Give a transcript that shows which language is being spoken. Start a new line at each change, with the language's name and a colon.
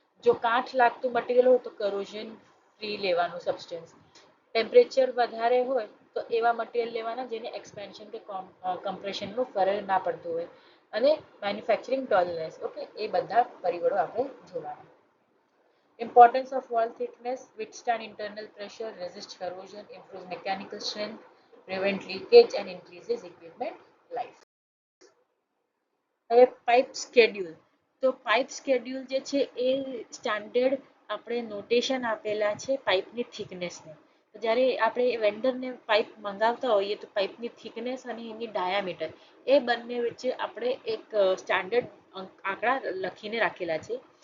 Gujarati: જો કાઠ લાગતું મટીરિયલ હોય તો કરોઝન ફ્રી લેવાનું સબસ્ટન્સ. ટેમ્પરેચર વધારે હોય તો એવા મટીરિયલ લેવાના જેને એક્સપેન્શન કે કમ્પ્રેશનનું ફરક ના પડતું હોય. અને મેન્યુફેક્ચરિંગ ટોલરન્સ ઓકે એ બધા પરિબળો આપણે જોવાના.
English: Importance of wall thickness: withstand internal pressure, resist corrosion, improve mechanical strength, prevent leakage and increases equipment life.
Gujarati: હવે પાઇપ સ્કેડ્યુલ તો પાઇપ સ્કેડ્યુલ જે છે એ સ્ટાન્ડર્ડ આપણે નોટેશન આપેલા છે પાઇપની થિકનેસને. તો જ્યારે આપણે વેન્ડરને પાઇપ મંગાવતા હોઈએ તો પાઇપની થિકનેસ અને એની ડાયામીટર એ બંને વચ્ચે આપણે એક સ્ટાન્ડર્ડ આંકડા લખીને રાખેલા છે.